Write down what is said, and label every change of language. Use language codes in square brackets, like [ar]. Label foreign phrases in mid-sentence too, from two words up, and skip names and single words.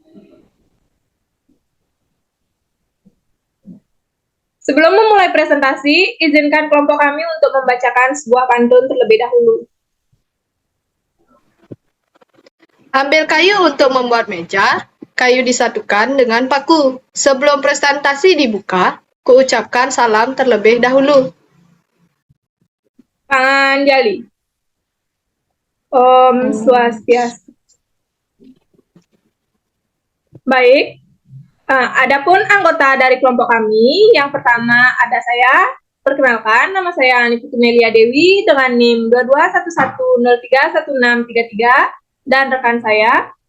[id] Sebelum memulai presentasi, izinkan kelompok kami untuk membacakan sebuah pantun terlebih dahulu. Ambil kayu untuk membuat meja, kayu disatukan dengan paku. Sebelum presentasi dibuka, kuucapkan salam terlebih dahulu. [sa] Panjali. Om Swastiastu. [id] Baik, adapun anggota dari kelompok kami, yang pertama ada saya. Perkenalkan, nama saya Ani Putumelia Dewi dengan NIM 2211031633 dan rekan saya.